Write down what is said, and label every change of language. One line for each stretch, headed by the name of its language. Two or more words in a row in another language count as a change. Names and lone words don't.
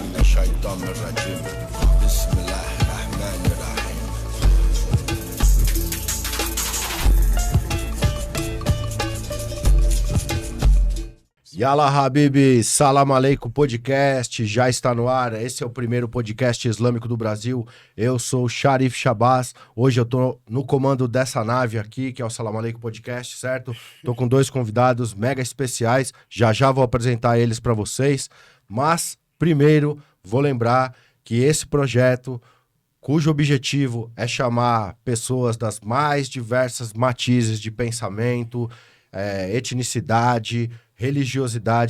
Arabic: الشيطان الرجيم بسم الله الرحمن الرحيم. يلا حبيبي,
Portuguese: Salam Aleikum Podcast, já está no ar. Esse é o primeiro podcast islâmico do Brasil. Eu sou o Sharif Shabazz. Hoje eu tô no comando dessa nave aqui, que é o Salam Aleikum Podcast, certo? Tô com dois convidados mega especiais. Já vou apresentar eles para vocês. Mas, primeiro, vou lembrar que esse projeto, cujo objetivo é chamar pessoas das mais diversas matizes de pensamento, etnicidade, religiosidade,